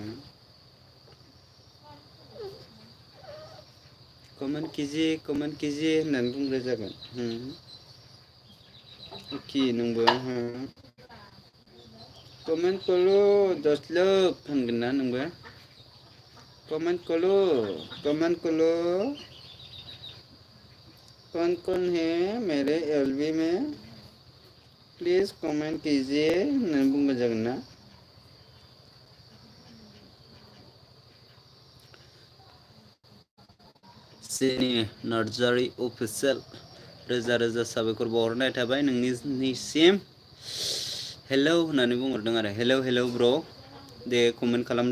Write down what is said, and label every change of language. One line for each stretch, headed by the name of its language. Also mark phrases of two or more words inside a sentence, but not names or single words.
Hindi: कमेंट कीजिए
Bodo: होननानै बुंग्रा जागोन ओके नोंबो
Hindi: कमेंट करो दोस्त लोग
Bodo: होनगोन ना नोंबो
Hindi: कमेंट करो कौन है मेरे एलबी में प्लीज कमेंट कीजिए
Bodo: होननानै बुंग्रा जागोन ना सेनि नार्जारी अफिसियेल रोजा रोजा साबायखर बावहरनाय थाबाय नोंनिसिम हेलौ होननानै बुंहरदों आरो हेलौ ब्र दे कमेन्ट